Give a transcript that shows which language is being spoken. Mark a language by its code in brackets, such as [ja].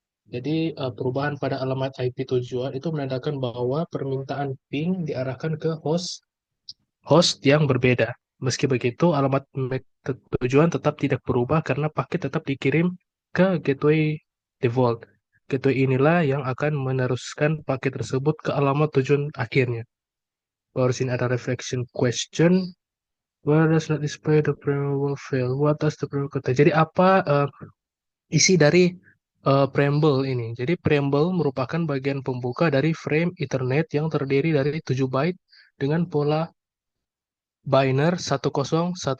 [id] Jadi perubahan pada alamat IP tujuan itu menandakan bahwa permintaan ping diarahkan ke host host yang berbeda. Meski begitu, alamat MAC tujuan tetap tidak berubah karena paket tetap dikirim ke gateway default. Gateway inilah yang akan meneruskan paket tersebut ke alamat tujuan akhirnya. Baru sini ada reflection question. [en] Where does not display the preamble fail? What does the preamble contain? [id] Jadi apa isi dari preamble ini? Jadi preamble merupakan bagian pembuka dari frame Ethernet yang terdiri dari 7 byte dengan pola Biner 101010.